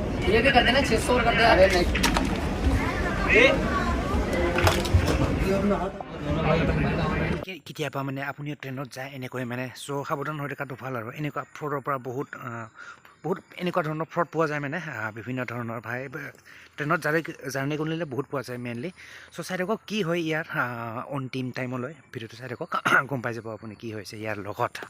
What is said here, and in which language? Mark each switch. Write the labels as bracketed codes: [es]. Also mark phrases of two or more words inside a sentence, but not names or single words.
[hi] ये भी कर देना 600 कर दे अरे नहीं [as] কেতিয়াবা মানে আপুনি ট্ৰেইনত যায় এনেকৈ মানে চ' সাৱধান হৈ থকাটো ভাল আৰু এনেকুৱা ফ্ৰডৰ পৰা বহুত এনেকুৱা ধৰণৰ ফ্ৰড পোৱা যায় মানে বিভিন্ন ধৰণৰ ভাই ট্ৰেইনত জাৰ্ণি কৰিলে বহুত পোৱা যায় মেইনলি চ' চাই থাকক কি হয় ইয়াৰ অন্তিম টাইমলৈ ভিডিঅ'টো চাই থাকক গম পাই যাব আপুনি কি হৈছে ইয়াৰ লগত